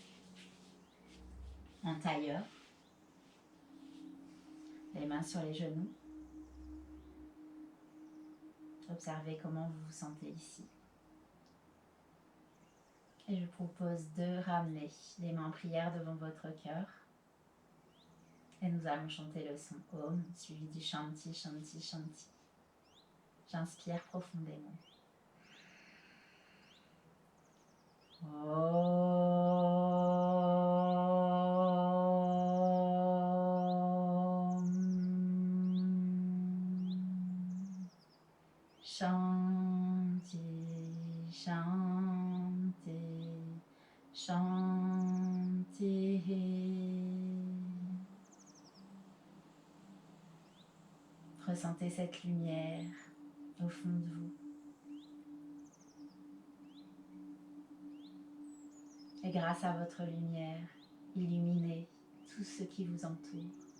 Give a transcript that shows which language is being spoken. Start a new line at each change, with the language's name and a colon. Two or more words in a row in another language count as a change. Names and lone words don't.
French: En tailleur, les mains sur les genoux. Observez comment vous vous sentez ici. Et je propose de ramener les mains en prière devant votre cœur. Et nous allons chanter le son Om, suivi du
Sanskrit: Shanti, Shanti, Shanti.
French: J'inspire profondément. Om.
Sanskrit: Shanti, Shanti, Shanti.
French: Ressentez cette lumière au fond de vous. Et grâce à votre lumière, illuminez tout ce qui vous entoure.